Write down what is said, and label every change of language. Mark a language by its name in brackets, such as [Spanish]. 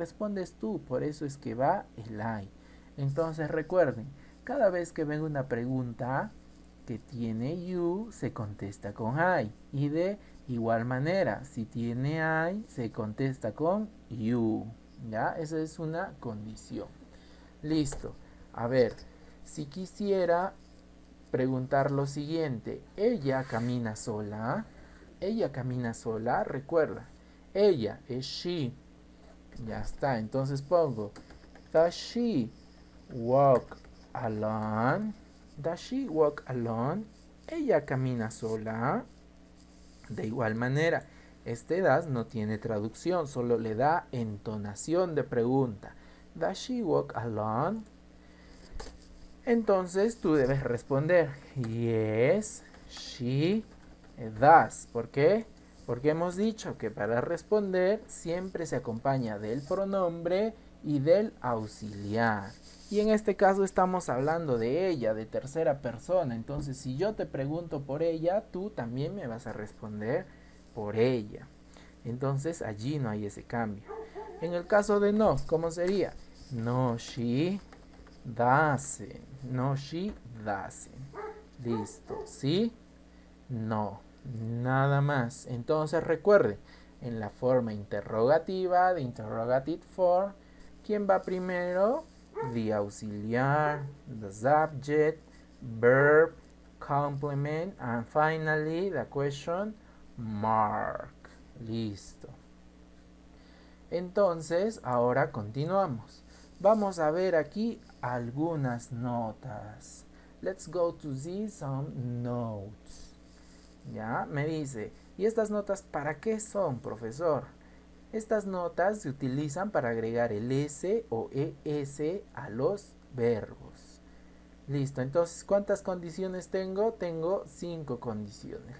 [Spanish] Respondes tú, por eso es que va el I. Entonces recuerden, cada vez que venga una pregunta que tiene you, se contesta con I, y de igual manera, si tiene I, se contesta con you, ¿ya? Esa es una condición. Listo. A ver, si quisiera preguntar lo siguiente, ¿ella camina sola? ¿Ella camina sola? Recuerda, ella es she. Ya está, entonces pongo, [English] does she walk alone? Does she walk alone? [Spanish] ¿Ella camina sola? [English] De igual manera, este does no tiene traducción, solo le da entonación de pregunta. Does she walk alone? [Spanish] Entonces tú debes responder [English] yes, she does. [Spanish] ¿Por qué? Porque hemos dicho que para responder siempre se acompaña del pronombre y del auxiliar. Y en este caso estamos hablando de ella, de tercera persona. Entonces, si yo te pregunto por ella, tú también me vas a responder por ella. Entonces, allí no hay ese cambio. En el caso de no, ¿cómo sería? [English] No, she doesn't. No, she doesn't. [Spanish] Listo. ¿Sí? No. Nada más. Entonces, recuerde, en la forma interrogativa, de [English] interrogative form, [Spanish] ¿quién va primero? [English] The auxiliar, the subject, verb, complement, and finally the question mark. [Spanish] Listo. Entonces, ahora continuamos. Vamos a ver aquí algunas notas. [English] Let's go to see some notes. [Spanish] Ya, me dice, ¿y estas notas para qué son, profesor? Estas notas se utilizan para agregar el S o ES a los verbos. Listo, entonces, ¿cuántas condiciones tengo? Tengo 5 condiciones.